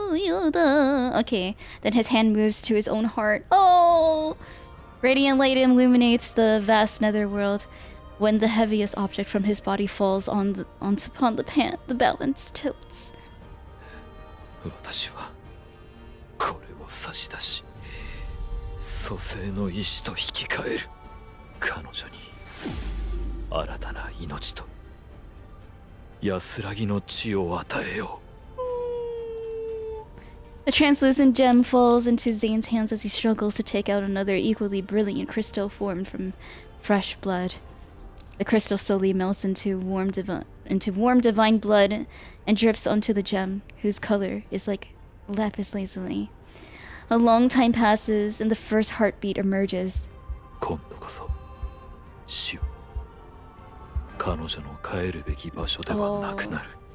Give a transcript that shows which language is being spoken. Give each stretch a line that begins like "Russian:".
English: Okay, then his hand moves to his own heart. Oh! Radiant light illuminates the vast netherworld. When the heaviest object from his body falls upon the balance tilts.
Japanese: 私はこれを差し出し蘇生の意志と引き換える。彼女に新たな命と安らぎの地を与えよう。
English: A translucent gem falls into Zayne's hands as he struggles to take out another equally brilliant crystal formed from fresh blood. The crystal slowly melts into warm divine blood and drips onto the gem, whose color is like lapis lazuli. A long time passes and the first heartbeat emerges.
Japanese: 今度こそ死は彼女の帰るべき場所ではなくなる。